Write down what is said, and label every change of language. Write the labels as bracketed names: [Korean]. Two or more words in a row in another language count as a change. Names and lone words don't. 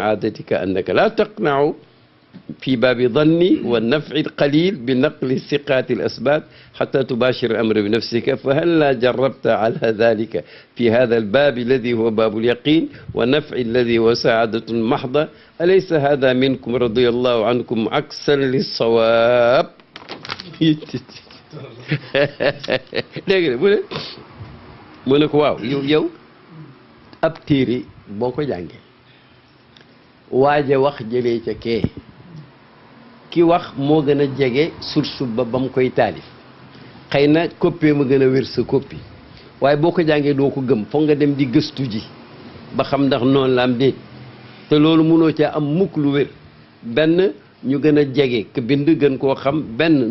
[Arabic] عادتك أنك لا تقنع في باب ظني والنفع القليل بنقل الثقات الأسباب حتى تباشر الأمر بنفسك فهل لا جربت على ذلك في هذا الباب الذي هو باب اليقين والنفع الذي هو سعادة محضة أليس هذا منكم رضي الله عنكم عكسا للصواب [Wolof] dégg nga mu ne ko waaw yow ab téere boo ko jàngee waaja wax jëlee ca kee ki wax moo gën a jege source ba mu koy taalif xëy na copie ma gën a wér sa copie waaye boo ko jàngee doo ko gëm foog nga dem di gëstu ji ba xam ndax noonu la am déet te loolu mënoo caa am mukk lu wér benn ñu gën a jege ke bind gën koo xam benn